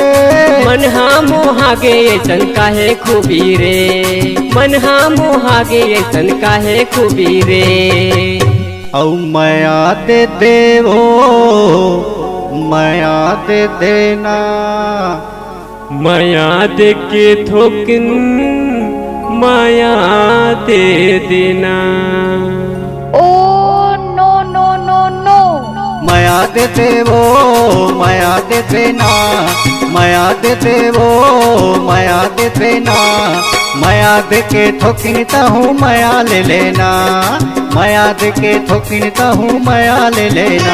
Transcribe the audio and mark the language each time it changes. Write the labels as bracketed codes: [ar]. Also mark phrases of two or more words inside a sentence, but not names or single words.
[hne] मन हाँ मोहागे ऐसन काहे खूबी रे मन हाँ मोहागे ऐसन काहे खूबी रे। औ माया दे देवो माया दे देना माया दे के थोकिन माया दे देना। [en] Oh no no no no! [hne] माया दे देवो माया दे देना माया दे देवो माया दे देना माया दे के ठोकिनता हूँ माया ले लेना माया दे के ठोकिनता हूँ माया ले लेना।